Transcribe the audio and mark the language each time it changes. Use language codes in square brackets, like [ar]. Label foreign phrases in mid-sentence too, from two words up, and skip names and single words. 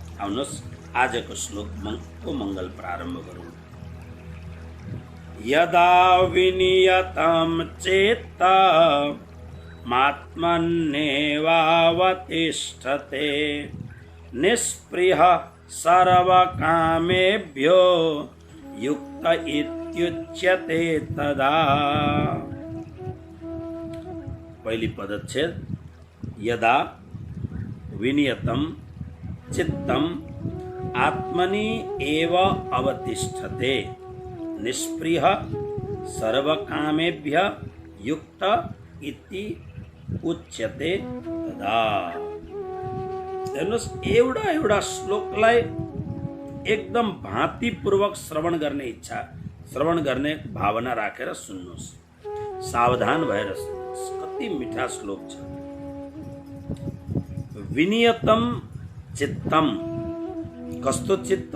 [ne] आउनुहोस् आजको श्लोकको मङ्गल प्रारम्भ गरौँ। [sa] यदा विनियतं चित्त मात्मन्येवावतिष्ठते निःस्पृहः सर्वकामेभ्यो युक्त इत्युच्यते तदा। पहली पदच्छेद यदा विनियतं चित्तम आत्मनि एव अवतिष्ठते निष्प्रिय सर्वकामेभ्य युक्त इति उच्यते तदा। [ne] हेर्नुहोस् एउटा श्लोकलाई एकदम भाँतिपूर्वक श्रवण गर्ने इच्छा, श्रवण गर्ने भावना राखेर सुन्नुहोस्, सावधान भएर सुन्नुहोस्। कति मिठा श्लोक छ। [sa] विनियतम चित्तम, [ne] कस्तो चित्त?